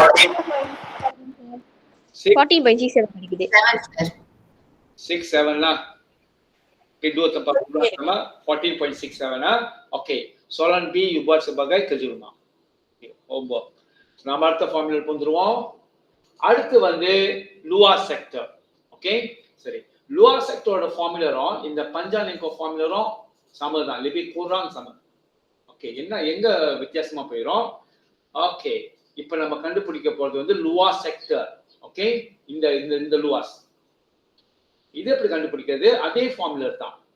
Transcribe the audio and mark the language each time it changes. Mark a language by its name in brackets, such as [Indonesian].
[Tamil] 14.67 கிடைக்குது. [Malay] 67 lah. Kedua tempat sama 14.67 lah. Okey, soalan B you buat sebagai kerja rumah. Okay, homework. [Tamil] Nama அடுத்த formula வந்துருவோம். அடுத்து வந்து luas sector. Okay, சரி, luas sector ஃபார்முலாவும் இந்த panjang lingkup ஃபார்முலாவும் சமதான், [Malay] lebih kurang sama. [Tamil] Okay, என்ன எங்க வித்தியாசமா போயிரும்? ஓகே, இப்போ நம்ம கண்டுபிடிக்க போறது வந்து luas sector. ஓகே, இந்த இந்த இந்த luas இது எப்படி கண்டுபிடிக்கிறது? அதே ஃபார்முலா தான்.